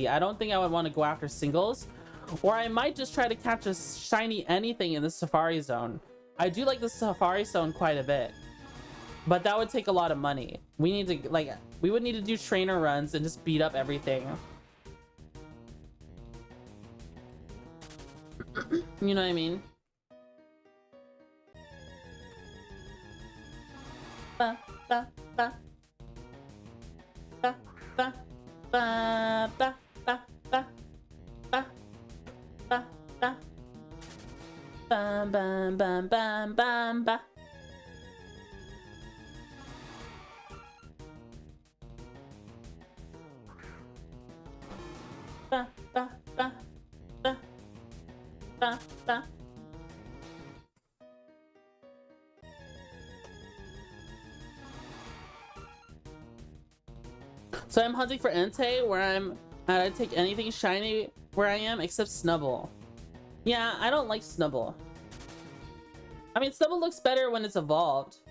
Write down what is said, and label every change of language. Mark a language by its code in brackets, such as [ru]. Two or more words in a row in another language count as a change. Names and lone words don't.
[en] I don't think I would want to go after singles. Or I might just try to catch a shiny anything in the Safari Zone. I do like the Safari Zone quite a bit. But that would take a lot of money. We need to, like, we would need to do trainer runs and just beat up everything. You know what I mean? Ba, ba, ba. Ba, ba, ba, ba, ba, ba, ba, ba, ba. Bam, bam, bam, bam, bam, ba. Ba, ba, ba, ba, ba, ba. So I'm hunting for Entei, where I'm I'd take anything shiny where I am except Snubble. Yeah, I don't like Snubble. I mean, Snubble looks better when it's evolved.